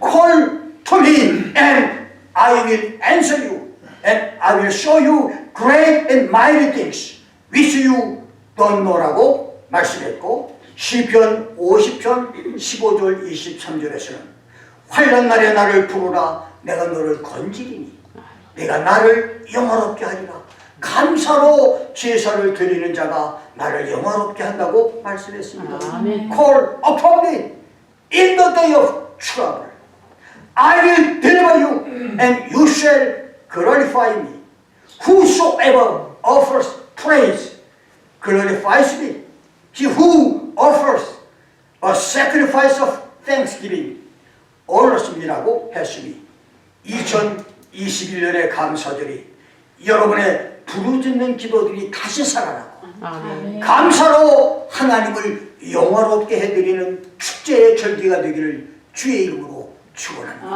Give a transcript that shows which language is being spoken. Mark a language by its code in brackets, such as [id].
[en] Call to me and I will answer you and I will show you great and mighty things which you don't know [ko] 라고 말씀했고, 시편 50편 15절 23절에서는 환난 날에 나를 부르라 내가 너를 건지리니 내가 나를 영화롭게 하리라 감사로 제사를 드리는 자가 나를 영화롭게 한다고 말씀했습니다. 아멘. [en] Call upon me in the day of trouble. I will deliver you and you shall glorify me. Whosoever offers praise glorifies me. He who offers a sacrifice of thanksgiving honors me라고 [ko] 했으니 2021년의 감사들이 여러분의 부르짖는 기도들이 다시 살아나고 아멘. 감사로 하나님을 영화롭게 해드리는 축제의 절기가 되기를 주의 이름으로 축원합니다.